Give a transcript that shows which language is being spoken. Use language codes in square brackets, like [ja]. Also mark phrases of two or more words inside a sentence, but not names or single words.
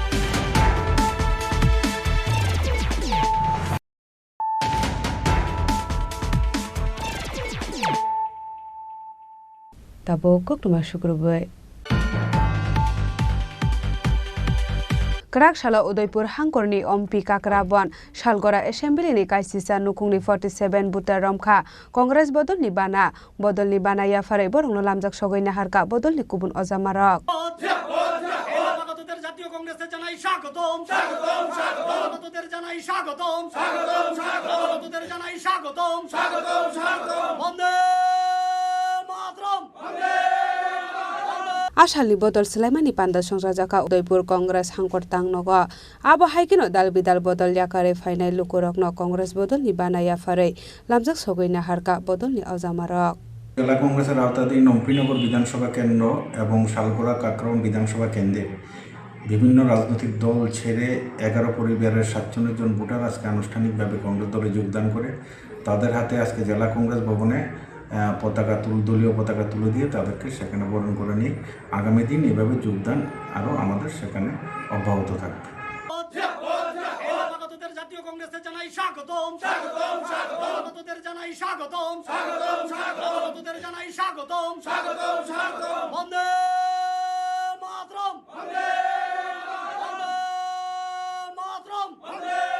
[trp] ताबो कक्तमा शुक्रबार कराकशाला उदयपुर हांकरनि ओमपी काकराबन शालगरा एसेम्बलिनि काइसिसा नुकुंनि 47 बुटार रमखा कांग्रेस बदलनि बाना याफारै बरंनो लामजाक सगैना हारका बदलनि गुबुन अजामारक [bn] জাতীয় কংগ্রেসে জানাই স্বাগতম স্বাগতম স্বাগতম তোদের জানাই স্বাগতম স্বাগতম স্বাগতম তোদের জানাই স্বাগতম স্বাগতম স্বাগতম [sa] বন্দে মাতরম বন্দে [trp] आशालनि बदल सलाइमानि पान्दा संसाजाका उदयपुर कांग्रेस हांकर तांनग आबो हाइकिनो दाल बिदाल बदल याकारे फाइनाय लुकुरकनो कांग्रेस बदलनि बाना याफारै लामजाक सगैना हारका बदलनि अजामारक [bn] জেলা কংগ্রেসের আওতাধীন অম্পিনগর বিধানসভা কেন্দ্র এবং শালগড়া কাকরাম বিধানসভা কেন্দ্রে বিভিন্ন রাজনৈতিক দল ছেড়ে 11 পরিবারের 47 জন ভোটার আজকে আনুষ্ঠানিকভাবে কংগ্রেস দলে যোগদান করে তাদের হাতে আজকে জেলা কংগ্রেস ভবনে দলীয় পতাকা তুলে দিয়ে তাদেরকে সেখানে বরণ করে নিয়ে আগামী দিন এভাবে যোগদান আরও আমাদের সেখানে অব্যাহত থাকবে জাতীয় কংগ্রেসে জানাই স্বাগতম স্বাগতম স্বাগতম তোদের জানাই স্বাগতম স্বাগতম স্বাগতম তোদের জানাই স্বাগতম স্বাগতম স্বাগতম [sa] বন্দে মাতরম বন্দে মাতরম বন্দে